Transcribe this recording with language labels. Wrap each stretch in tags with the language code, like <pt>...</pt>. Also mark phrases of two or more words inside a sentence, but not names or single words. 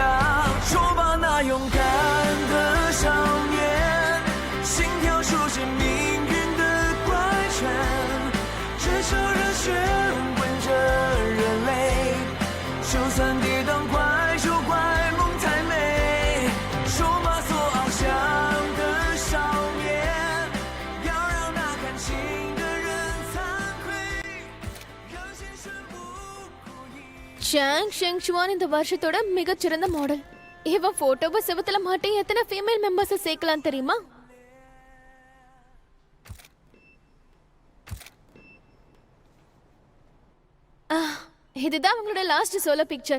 <zh>说吧，那勇敢的少年，心跳书写命运的怪圈，这场热血混着热泪，就算跌宕怪就怪梦太美。说吧，所翱翔的少年，要让那看清的人惭愧，让现实不顾一。</zh> <ta>ஷாங் ஷெங்ஷுவான் இந்த வருஷத்தோட மிகச்சிறந்த மாடல். இவன் போட்டோவை செவத்துல மாட்டி எத்தனை</ta> <en>female members</en> <ta>சேர்க்கலாம் தெரியுமா? இதுதான் அவங்களோட</ta> <en>last solo picture.</en>